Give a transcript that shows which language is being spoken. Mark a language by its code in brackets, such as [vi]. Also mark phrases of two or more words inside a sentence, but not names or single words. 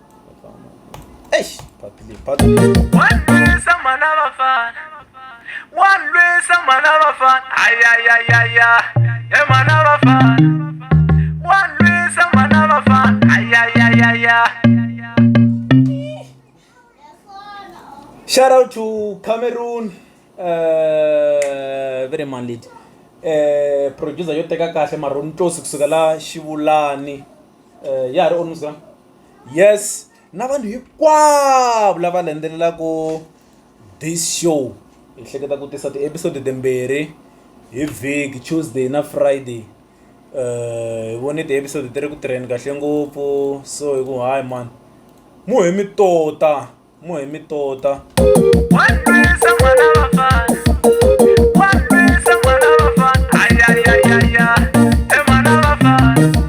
[ts] Patli. Wanlwisa Mhana Vafana, wanlwisa Mhana Vafana, ayayayaya, Mhana Vafana. Wanlwisa Mhana Vafana, ayayayaya. [en] Shout out to Cameroon, very man lead. [ts] Producer yo teka kahle marunto kusukela Xivulani. Ya ri [en] on Instagram. [ts] Yes, na vanhu hinkwavo lava landzelelaka [en] this show. [ts] Hi hleketa ku tisa ti-episode timbirhi hi vhiki, Tuesday na Friday. Hi vone ti-episode ti ri ku tirheni kahle ngopfu, so hi ku [en] hayi man, [ts] mu hi mi tota. Wanlwisa Mhana Vafana, wanlwisa Mhana Vafana, ayayayaya, Mhana Vafana.